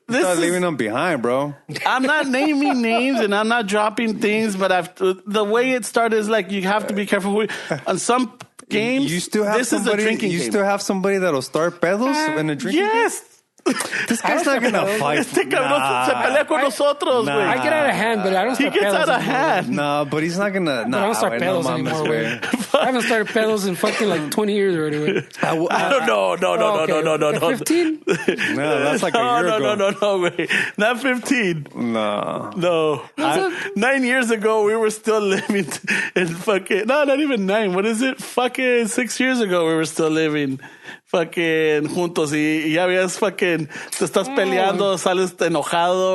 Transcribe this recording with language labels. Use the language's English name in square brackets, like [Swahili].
[English] start leaving them behind, bro. I'm not naming names and I'm not dropping things, but the way it started is like you have to be careful. On some games, you still have still have somebody that'll start pedos in a drinking game? Yes. This guy's not gonna fight. [Spanish] Este cabrón se pelea con nosotros, güey. [English] I get out of hand, but I don't start pedos. He gets out of hand. No, but he's not gonna. I don't start pedos anymore, güey. I haven't started pedos in fucking like 20 years already, güey. No. 15? No, that's like a year ago. No, güey. Not 15. No. 9 years ago, we were still living in fucking... No, not even 9. What is it? Fucking 6 years ago, we were still living... [Spanish] fucking juntos y ya habías fucking te estás peleando, sales enojado.